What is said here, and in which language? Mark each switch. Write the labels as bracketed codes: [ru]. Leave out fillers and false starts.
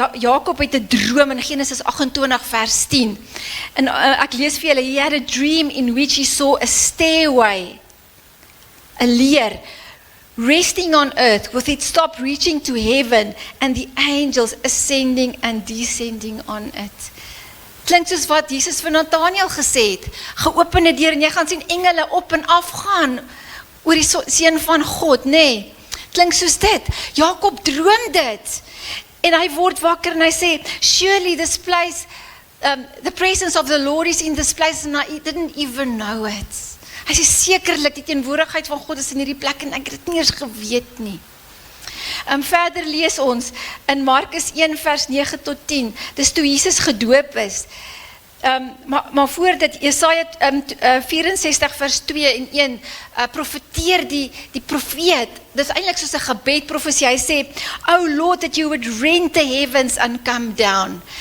[af] Jakob het 'n droom in Genesis 28 vers 10. En ek lees vir julle, [en] he had a dream in which he saw a stairway, 'n leer, resting on earth with its top reaching to heaven and the angels ascending and descending on it. [af] Klink soos wat Jesus vir Nathanael gesê het, geopende deur en jy gaan sien engele op en af gaan oor die seun van God, nee. Klink soos dit. Jakob droom dit en hy word wakker en hy sê, [en] surely this place, the presence of the Lord is in this place and I didn't even know it. [af] Hy sê sekerlik die teenwoordigheid van God is in hierdie plek en ek het dit nie eens geweet nie. Verder lees ons in Markus 1 vers 9 tot 10, dis toe Jesus gedoop is. Maar voor dit, Jesaja 64 vers 2 en 1, profeteer die profeet, dit is eintlik soos 'n gebedprofesie, hy sê, [en] O Lord, that you would rend the heavens and come down.